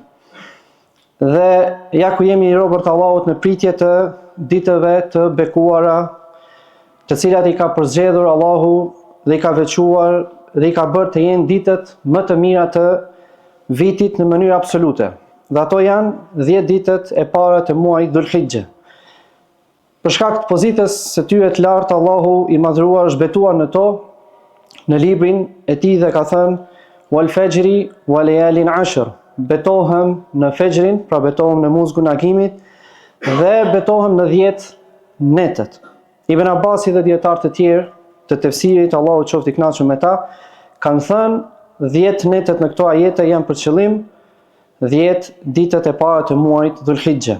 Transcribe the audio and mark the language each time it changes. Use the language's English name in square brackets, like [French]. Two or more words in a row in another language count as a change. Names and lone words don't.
[Albanian] Dhe ja ku jemi robërt e Allahut në pritje të ditëve të bekuara, të cilat I ka përzgjedhur Allahu dhe I ka veçuar dhe I ka bërë të jenë ditët më të mira të vitit në mënyrë absolute. Dhe ato janë 10 ditët e para të muajit Dhul-Hijjah. Për shkak të pozitës së tyre të lartë, Allahu I madhruar është betuar në to në librin e Tij dhe ka thënë: [Arabic] "والفجر وليال عشر." [Albanian] Betohem në fajrin, pra betohem në muzgun e agimit dhe betohem në 10 netet. Ibn Abbasi dhe dietarë të tjerë të tefsirit, Allahu qoftë I kënaqur me ta, kanë thënë 10 netet në këto ajete janë për qëllim 10 ditët e para të muajit Dhul-Hijjah.